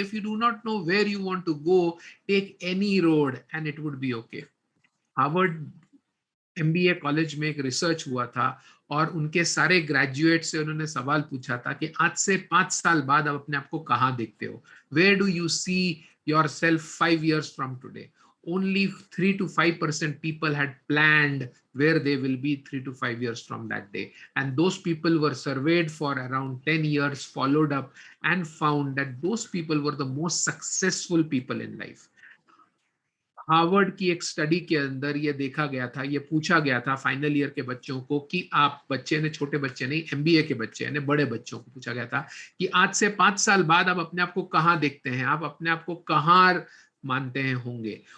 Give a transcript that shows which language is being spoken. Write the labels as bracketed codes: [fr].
[en] If you do not know where you want to go, take any road and it would be okay. [hi] Harvard MBA college में एक research हुआ था, और उनके सारे graduate से उन्होंने सवाल पूछा था कि आज से 5 साल बाद आप अपने आप को कहाँ देखते हो, [en] Where do you see yourself 5 years from today. Only 3 to 5% people had planned where they will be 3 to 5 years from that day. And those people were surveyed for around 10 years, followed up, and found that those people were the most successful people in life. [hi] Harvard की एक study के अंदर ये देखा गया था, ये पूछा गया था फाइनल ईयर के बच्चों को कि आप, बच्चे ने, छोटे बच्चे नहीं, एमबीए के बच्चे ने, बड़े बच्चों को पूछा गया था कि आज से 5 साल बाद आप अपने आप को कहाँ देखते हैं, आप अपने आप को कहाँ मानते हैं होंगे।